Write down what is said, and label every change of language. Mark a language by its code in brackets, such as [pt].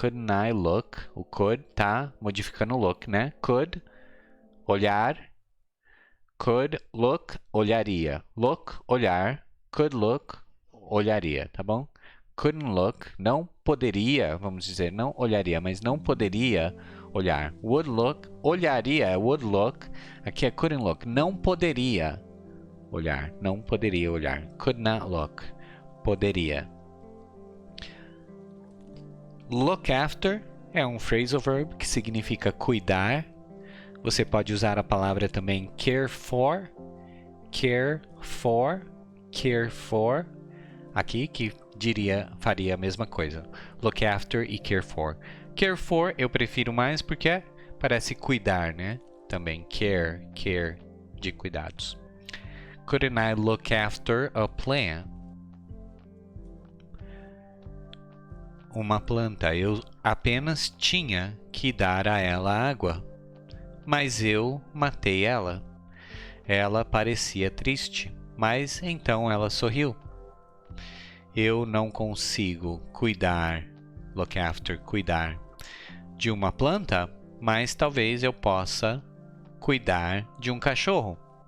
[en] Couldn't I look? [pt] O could tá modificando o look, né? [en] Could, olhar. Could look, olharia. [pt] Look, olhar. [en] Could look, [pt] olharia, tá bom? [en] Couldn't look, [pt] não poderia, vamos dizer, não olharia, mas não poderia olhar. [en] Would look, [pt] olharia é [en] would look. [pt] Aqui é [en] couldn't look, [pt] não poderia olhar. Não poderia olhar. [en] Could not look, [pt] poderia. Look after é um phrasal verb que significa cuidar. Você pode usar a palavra também [en] care for, care for, care for. [pt] Aqui que faria a mesma coisa. Look after e care for. Care for eu prefiro mais porque parece cuidar, né? Também care, care de cuidados. [en] Couldn't I look after a plant? [pt] Uma planta, eu apenas tinha que dar a ela água, mas eu matei ela. Ela parecia triste, mas então ela sorriu. Eu não consigo cuidar, look after, cuidar de uma planta, mas talvez eu possa cuidar de um cachorro.